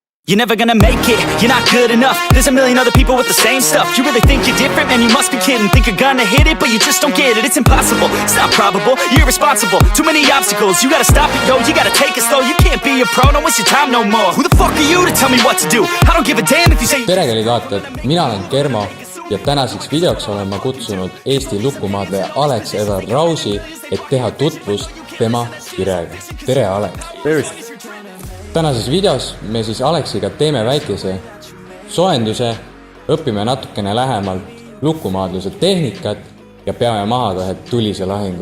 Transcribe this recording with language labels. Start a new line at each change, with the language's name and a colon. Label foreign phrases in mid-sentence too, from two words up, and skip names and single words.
English: You're never gonna make it, you're not good enough. There's a million other people with the same stuff. You really think you're different? Man, you must be kidding. Think you're gonna hit it, but you just don't get it. It's impossible, it's not probable, you're irresponsible. Too many obstacles, you gotta stop it, yo. You gotta take it slow, you can't be a pro. Don't waste your time no more. Who the fuck are you to tell me what to do? I don't give a damn if you say.
Estonian: Tere kallid vaatajad, mina olen Germo ja tänaseks videoks olen ma kutsunud Eesti lukumaadleja Alex Edward Rausi, et teha tutvust tema kirega. Tere Alex! Tervist! Tänases videos me siis Alexiga teeme väikese soenduse, õpime natukene lähemalt lukumaadluse tehnikat ja peame maha ühe tulise lahingu.